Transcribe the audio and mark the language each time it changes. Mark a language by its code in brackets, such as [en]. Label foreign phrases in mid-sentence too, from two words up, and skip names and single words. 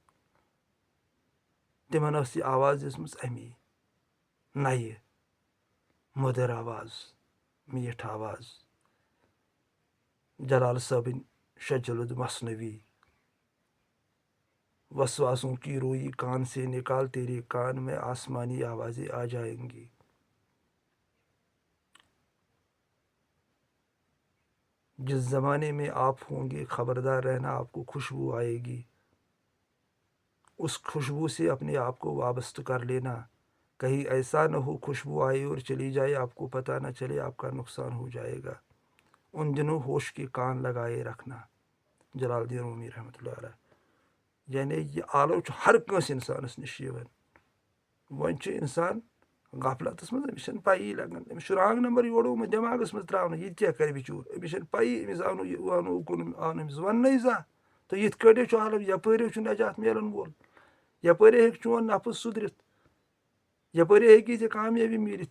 [ks] تِمن ٲس یہِ آواز دِژمٕژ اَمی, نَیہِ مٔدٕر آواز, میٖٹھ آواز. جلال صٲبٕنۍ شجلد مصنوی, [ur] وسواسوں کی روئی کان سے نکال تیرے کان میں آسمانی آوازیں آ جائیں گی. جس زمانے میں آپ ہوں گے خبردار رہنا آپ کو خوشبو آئے گی, اس خوشبو سے اپنے آپ کو وابستہ کر لینا, کہیں ایسا نہ ہو خوشبو آئے اور چلی جائے, آپ کو پتہ نہ چلے آپ کا نقصان ہو جائے گا. ان دنوں ہوش کے کان لگائے رکھنا. جلال الدین رومی رحمۃ اللہ علیہ. [ks] یعنی یہِ آلو چھُ ہر کٲنٛسہِ اِنسانَس نِش یِوان. وۄنۍ چھُ اِنسان غفلتَس منٛز, أمِس چھَنہٕ پَیی لَگان, أمِس چھُ [en] wrong number [ks] یورٕ آمُت دٮ۪ماغَس منٛز ترٛاونہٕ, یہِ تہِ کیٛاہ کَرِ بِچور, أمِس چھَنہٕ پَیی, أمِس آو نہٕ یہِ وَنو اوکُن آو نہٕ أمِس وَننَے زانٛہہ تہٕ یِتھ کٲٹھۍ چھُ عالم, یَپٲرۍ چھُ نجات میلن وول, یَپٲرۍ ہیٚکہِ چون نفٕس سُدرِتھ, یَپٲرۍ ہیٚکہِ ژےٚ کامیٲبی میٖلِتھ.